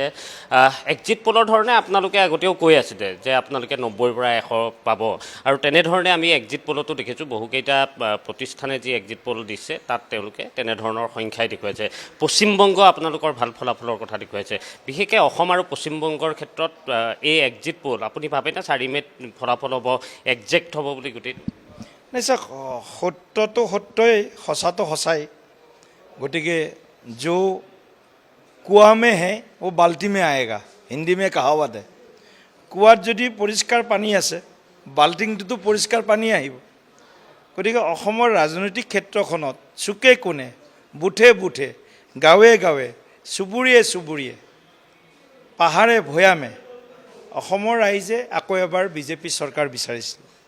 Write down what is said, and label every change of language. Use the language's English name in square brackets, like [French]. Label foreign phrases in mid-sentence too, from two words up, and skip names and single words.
[English] exit poll [Assamese] ধৰণে আপোনালোকে আগতেও কৈ আছিলে যে আপোনালোকে 90ৰ পৰা 100 পাব আৰু তেনেধৰণে আমি [English] exit poll [Assamese] দেখিছোঁ বহুকেইটা প্ৰতিষ্ঠানে যি [English] exit poll [Assamese] দিছে তাত তেওঁলোকে তেনেধৰণৰ সংখ্যাই দেখুৱাইছে। পশ্চিমবংগ আপোনালোকৰ ভাল ফলাফলৰ কথা দেখুৱাইছে, বিশেষকৈ অসম আৰু পশ্চিমবংগৰ ক্ষেত্ৰত এই [English] exit poll [Assamese] আপুনি ভাবেনে 4 মে'ত ফলাফল হ'ব, একজেক্ট হ'ব বুলি গোটেই? নিশ্চয় সত্যটো সত্যই, সঁচাটো সঁচাই। [Hindi] গতিকে जो कुआ में है वो बाल्टी में आएगा, हिंदी में कहावत है। [Assamese] কুয়াত যদি পৰিষ্কাৰ পানী আছে বাল্টিংটোতো পৰিষ্কাৰ পানী আহিব। গতিকে অসমৰ ৰাজনৈতিক ক্ষেত্ৰখনত চুকে কোণে, বুথে বুথে, গাঁৱে গাঁৱে, চুবুৰীয়ে চুবুৰীয়ে, পাহাৰে ভৈয়ামে অসমৰ ৰাইজে আকৌ এবাৰ বিজেপি চৰকাৰ বিচাৰিছিল